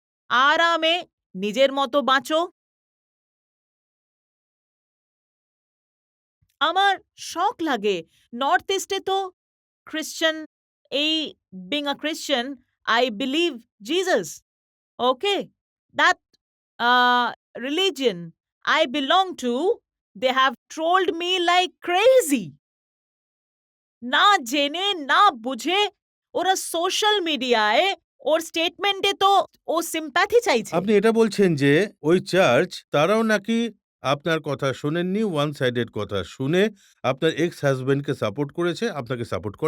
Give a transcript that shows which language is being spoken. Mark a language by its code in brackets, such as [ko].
[bn] আরামে নিজের মতো বাঁচো। আমার শখ লাগে। নর্থ ইস্টে তো খ্রিশ্চান, এই [en] Being a Christian, I believe Jesus. Okay? That religion I belong to, they have trolled me like crazy. [bn] না জেনে, না বুঝে ওরা সোশ্যাল মিডিয়ায় ওর স্টেটমেন্টে তো ও সিম্প্যাথি চাইছে। আপনি এটা বলছেন যে ওই চার্চ তারাও নাকি আপনার কথা শোনেননি, ওয়ান সাইডেড কথা শুনে আপনার এক্স হাজব্যান্ডকে সাপোর্ট করেছে, আপনাকে সাপোর্ট